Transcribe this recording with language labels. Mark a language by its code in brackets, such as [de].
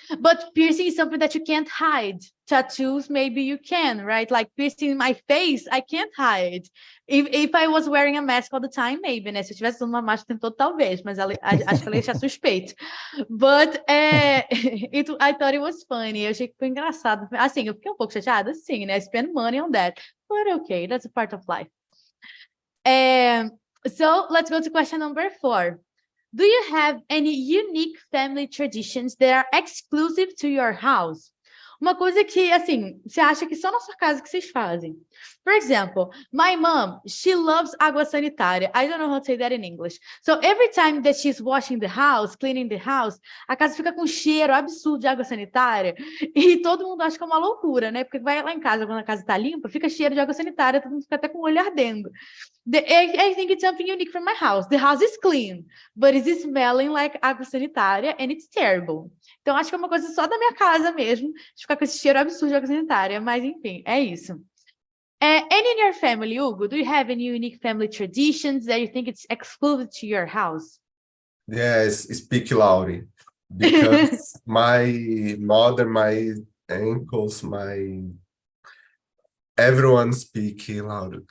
[en] But piercing is something that you can't hide. Tattoos, maybe you can, right? Like piercing my face, I can't hide. If I was wearing a mask all the time, maybe, [pt] né? Se eu tivesse usando uma máscara o tempo todo, talvez, mas acho que ela ia achar suspeito. [en] But I thought it was funny. [pt] Eu achei que foi engraçado. Assim, eu fiquei um pouco chateada, sim, né? [en] I spend money on that. But okay, that's a part of life. So let's go to question number 4. Do you have any unique family traditions that are exclusive to your house? [pt] Uma coisa que, assim, você acha que só na sua casa que vocês fazem. [en] For example, my mom, she loves água sanitária. I don't know how to say that in English. So every time that she's washing the house, cleaning the house, [pt] a casa fica com cheiro absurdo de água sanitária. E todo mundo acha que é uma loucura, né? Porque vai lá em casa, quando a casa tá limpa, fica cheiro de água sanitária, todo mundo fica até com o olho ardendo. [en] I think it's something unique from my house. The house is clean, but it's smelling like água sanitária and it's terrible. [pt] Então, acho que é uma coisa só da minha casa mesmo, de ficar com esse cheiro absurdo de água sanitária, mas enfim, é isso. [en] And in your family, Hugo, do you have any unique family traditions that you think it's exclusive to your house? Yes, speak loudly. because my mother, my uncles, everyone speak loud.